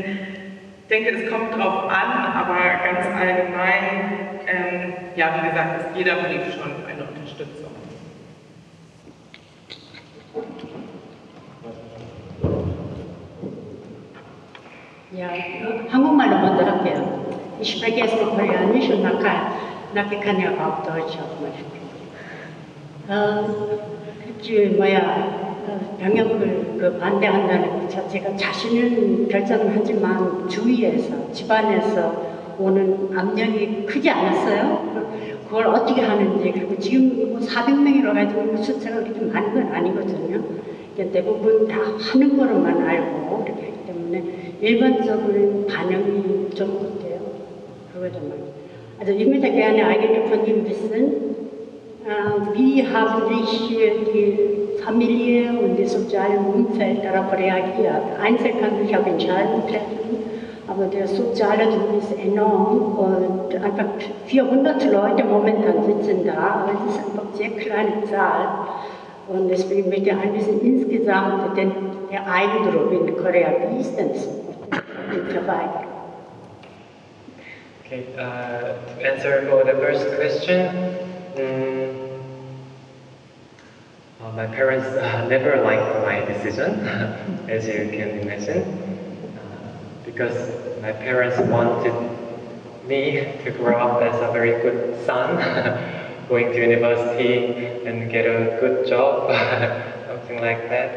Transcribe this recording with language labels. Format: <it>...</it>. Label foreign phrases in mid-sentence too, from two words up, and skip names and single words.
<de>Ich denke, es kommt drauf an, aber ganz allgemein, ja, wie gesagt, ist jeder Brief schon eine Unterstützung. Ja,</de> <ko>한국말로 먼저 할게요.</ko> <de>Ich spreche erst mal Koreanisch und nachher kann ich auch Deutsch auch mal sprechen.</de> <ko>병역을 반대한다는 것 자체가 자신은 결정을 하지만 주위에서, 집안에서 오는 압력이 크지 않았어요. 그걸 어떻게 하는지, 그리고 지금 뭐 400명이라고 가지고 숫자가 그렇게 많은 건 아니거든요. 대부분 다 하는 거로만 알고 그렇게 하기 때문에 일반적인 반응이 좀 어때요? 그거 좀 말이에요.</ko> <de>Also ich möchte gerne eigentlich von Ihnen wissen, wie haben sich die Familie und das soziale Umfeld darauf reagiert. Einzeln kann sich auch Entscheidungen treffen, aber der soziale Druck ist enorm und einfach 400 Leute momentan sitzen da, aber es ist einfach eine sehr kleine Zahl. Und deswegen möchte ich ein bisschen insgesamt der Eindruck in Korea, wie ist denn das mit Verweigerung?</de> <en>Okay, to answer for the first question, my parents never liked my decision, as you can imagine, because my parents wanted me to grow up as a very good son, going to university and get a good job, something like that.</en>